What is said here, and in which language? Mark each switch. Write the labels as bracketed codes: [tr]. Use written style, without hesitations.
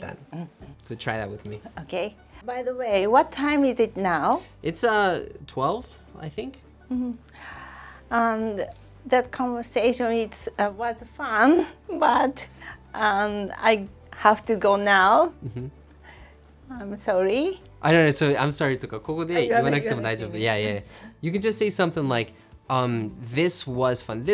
[en] Like that. So try that with me. Okay. By the way, what time is it now? It's 12, I think. And that conversation was fun, but I have to go now. I'm sorry. I don't know, so I'm sorry [ja] とかここで言わなくても大丈夫。 [en] Yeah. You can just say something like, this was fun.